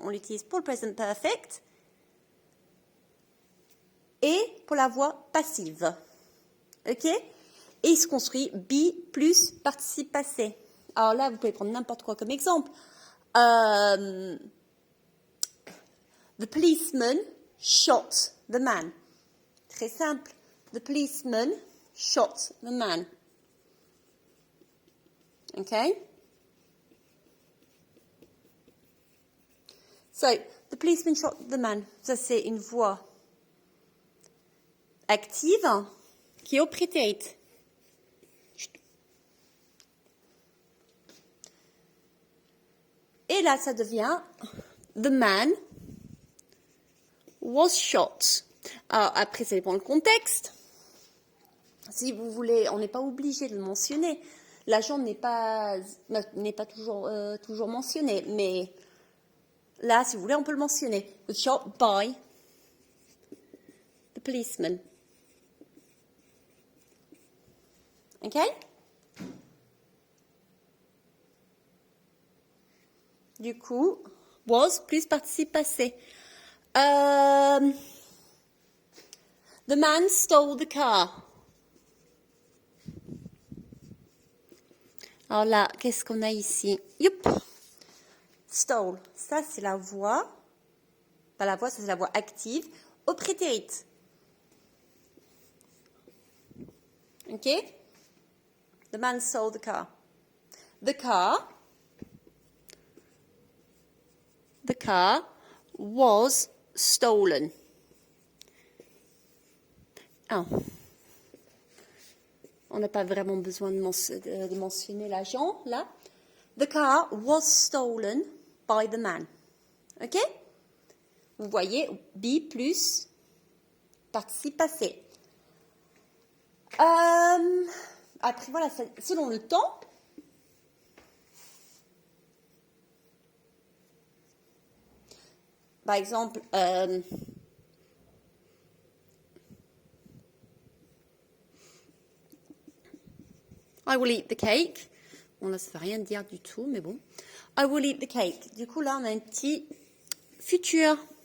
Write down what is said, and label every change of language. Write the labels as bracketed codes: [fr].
[fr] On l'utilise pour le present perfect. Et pour la voix passive. OK? Et il se construit be plus participe passé. Alors là, vous pouvez prendre n'importe quoi comme exemple. [en] The policeman shot the man. [fr] Très simple. [en] The policeman shot the man. OK? So, the policeman shot the man. [fr] Ça, c'est une voix active qui est au prétérit. Et là, ça devient [en] the man was shot. [fr] Alors, après, ça dépend du contexte. Si vous voulez, on n'est pas obligé de le mentionner. L'agent n'est pas toujours mentionné, mais là, si vous voulez, on peut le mentionner. [en] Was shot by the policeman. OK? [fr] Du coup, was plus participe passé. [en] The man stole the car. [fr] Alors là, qu'est-ce qu'on a ici? Youp. Stole. Ça, c'est la voix. Pas la voix, ça, c'est la voix active. Au prétérit. [en] OK? The man stole the car. The car was stolen. Ah. [fr] On n'a pas vraiment besoin de mentionner l'agent, là. [en] The car was stolen by the man. OK? [fr] Vous voyez, be plus participe passé. Après, voilà, selon le temps. Par exemple, [en] I will eat the cake. [fr] Bon, là, ça ne veut rien dire du tout, mais bon. [en] I will eat the cake. [fr] Du coup, là, on a un petit futur.